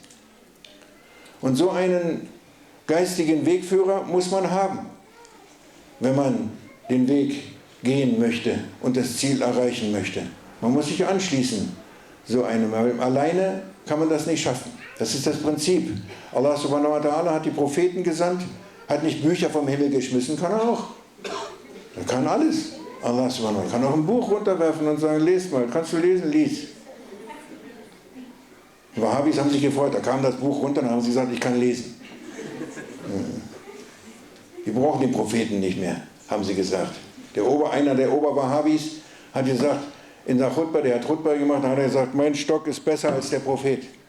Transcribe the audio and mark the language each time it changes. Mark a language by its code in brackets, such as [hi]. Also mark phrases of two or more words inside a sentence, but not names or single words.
[de] Und so einen geistigen Wegführer muss man haben, wenn man den Weg gehen möchte und das Ziel erreichen möchte. Man muss sich anschließen, so einem. Alleine kann man das nicht schaffen. Das ist das Prinzip. Allah [ar] سبحانه وتعالى [de] hat die Propheten gesandt, hat nicht Bücher vom Himmel geschmissen, kann er auch. Er kann alles. Allah [ar] سبحانه وتعالى [de] kann auch ein Buch runterwerfen und sagen, lest mal, kannst du lesen? Lies. Die Wahhabis haben sich gefreut, da kam das Buch runter und haben sie gesagt, ich kann lesen. Wir brauchen den Propheten nicht mehr, haben sie gesagt. Einer der Ober-Wahhabis hat gesagt, in der Khutba, der hat Khutba gemacht, da hat er gesagt, mein Stock ist besser als der Prophet.